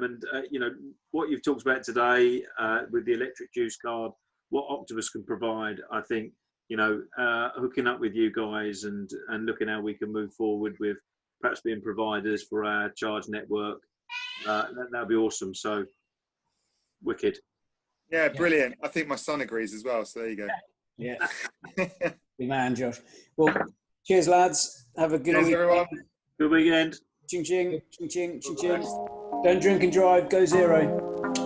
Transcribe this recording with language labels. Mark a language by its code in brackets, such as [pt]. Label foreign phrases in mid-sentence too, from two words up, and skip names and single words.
[en] And, what you've talked about today with the electric juice card, what Octopus can provide, I think, hooking up with you guys and looking how we can move forward with perhaps being providers for our charge network, that'd be awesome. So, wicked. Yeah, brilliant. I think my son agrees as well. So there you go. Yeah. Good man, Josh. Well, cheers, lads. Have a good weekend. Everyone. Good weekend. Ching, ching, ching, ching, ching, ching. Don't drink and drive. Go zero.